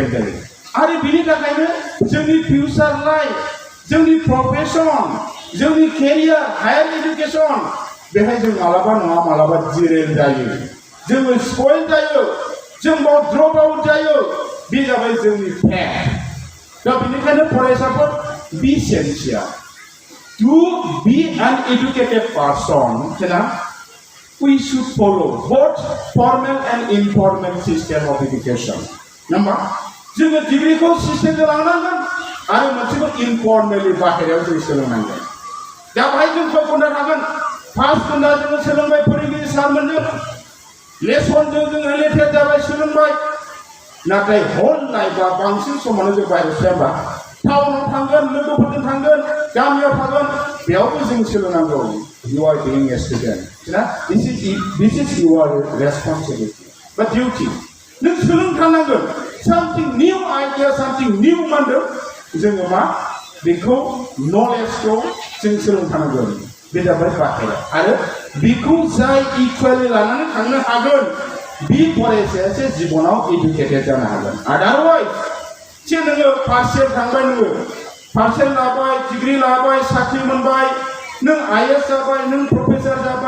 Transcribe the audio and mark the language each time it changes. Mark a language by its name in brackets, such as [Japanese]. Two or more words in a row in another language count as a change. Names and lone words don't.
[Bodo] जायो आरो बिनि थाखायनो जोंनि [English] future life [Bodo] जोंनि प्रफेसन जोंनि केरियार [English] higher education [Bodo] बेहाय जों मालाबा नङा मालाबा जिरेल जायो जोङो स्पइल जायो जों बाव [English] drop out [Bodo] जायो बे जाबाय जोंनि फेक्ट दा बेनिखायनो फरायसाफोर [English] be sincere to be an educated person we should follow both formal and informal system of education. [Bodo] Number, जोङो डिग्रीखौ सिस्टेमजों लानांगोन आरो मोनसेखौ इनफर्मेलि बाहेरायाव जों सोलोंनांगोन दा बाहाय जों कय घन्टा थागोन 5 घन्टा जोङो सोलोंबाय फोरोंगिरि सारमोनजों लेसनजों जों रिलेटेड जाबाय सोलोंबाय नाथाय [English] whole life [Bodo] बांसिन समावनो जों बाहेरायाव सोलोंबा टाउनाव थांगोन लोगोफोरजों थांगोन गामियाव थागोन बेयावबो जों सोलोंनांगौ [English] You are being a student. This is your responsibility. But duty. [Bodo] नों सोलोंथारनांगोन. [English] Something new idea, something new मानदों. [Bodo] जोङो मा बेखौ knowledge-खौ जों सोलोंथारनांगोन. बे जाबाय बाहेरा. आरो बेखौ जाय इकुवेलि लानानै थांनो हागोन बे फरायसायासो जिबनाव एडुकेटेड जानो हागोन. Otherwise, जे नोङो पार्सेल थांबाय नोङो पार्सेल लाबाय डिग्री लाबाय साख्रि मोनबाय नों आईएएस जाबाय नों प्रफेसर जाबाय